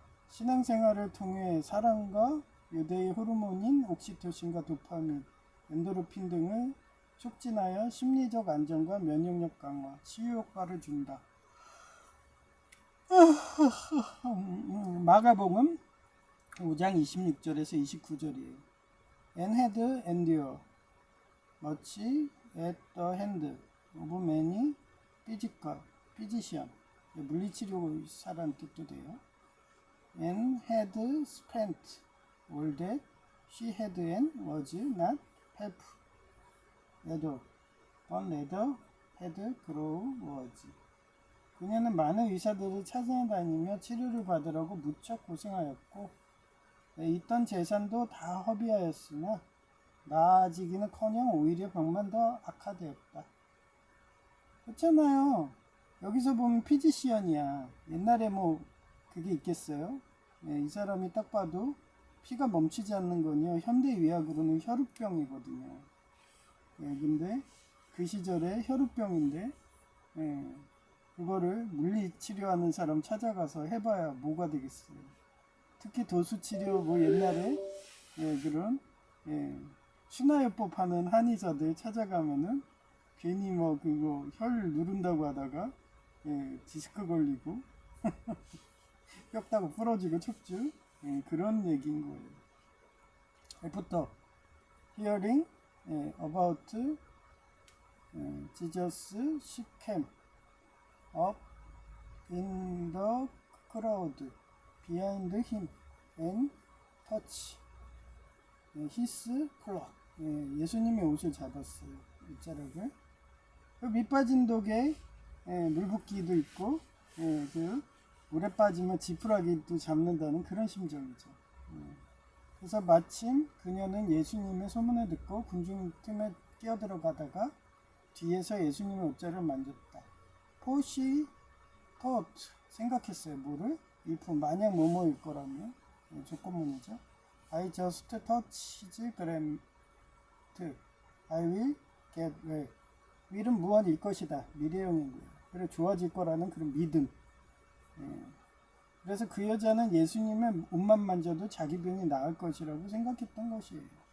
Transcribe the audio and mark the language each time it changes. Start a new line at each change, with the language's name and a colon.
Korean: 신앙생활을 통해 사랑과 유대의 호르몬인 옥시토신과 도파민, 엔도르핀 등을 촉진하여 심리적 안정과 면역력 강화, 치유 효과를 준다. 마가복음 5장 26절에서 29절이에요.
English: And had endure much at the hand of many physicians.
Korean: 물리치료사라는 뜻도 돼요.
English: And had spent all that she had and was not helpful at all. But rather had grown worse.
Korean: 그녀는 많은 의사들을 찾아다니며 치료를 받으라고 무척 고생하였고 있던 재산도 다 허비하였으나 나아지기는커녕 오히려 병만 더 악화되었다. 그렇잖아요. 여기서 보면 피지시언이야. 옛날에 뭐 그게 있겠어요? 이 사람이 딱 봐도 피가 멈추지 않는 건요, 현대의학으로는 혈우병이거든요. 근데 그 시절에 혈우병인데 그거를 물리치료하는 사람 찾아가서 해봐야 뭐가 되겠어요. 특히 도수치료 뭐 옛날에 그런 순화요법 하는 한의사들 찾아가면은 괜히 뭐 그거 혈 누른다고 하다가 디스크 걸리고 뼈 따고 부러지고 척추, 그런 얘기인 거예요.
English: 애프터 hearing about Jesus she came up in the crowd behind him and touched his cloak.
Korean: 예수님의 옷을 잡았어요. 옷자락을. 밑 빠진 독에 물붓기도 있고 그 물에 빠지면 지푸라기도 잡는다는 그런 심정이죠. 그래서 마침 그녀는 예수님의 소문을 듣고 군중 틈에 끼어들어가다가 뒤에서 예수님의 옷자를 만졌다.
English: For she thought,
Korean: 생각했어요. 뭐를? if 만약 뭐뭐일 거라면 조건문이죠.
English: I just touch his garment. I will get well.
Korean: will은 무언일 것이다. 미래형인 거예요. 그래 좋아질 거라는 그런 믿음. 그래서 그 여자는 예수님의 옷만 만져도 자기 병이 나을 것이라고 생각했던 것이에요.